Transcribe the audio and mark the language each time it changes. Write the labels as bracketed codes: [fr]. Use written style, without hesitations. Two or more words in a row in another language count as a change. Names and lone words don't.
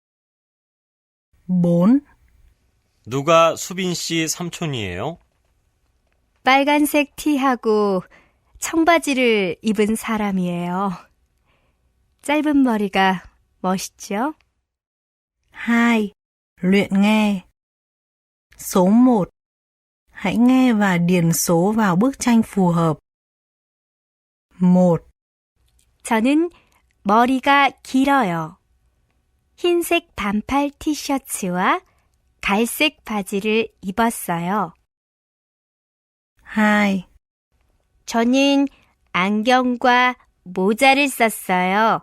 [ko] 4, 누가 수빈 씨 삼촌이에요? 빨간색 티하고 청바지를 입은 사람이에요. 짧은 머리가 멋있죠? 2. [vi] Luyện nghe. Số 1. Hãy nghe và điền số vào bức tranh phù hợp. 1, [ko] 저는 머리가 길어요. 흰색 반팔 티셔츠와 갈색 바지를 입었어요. 2, 저는 안경과 모자를 썼어요.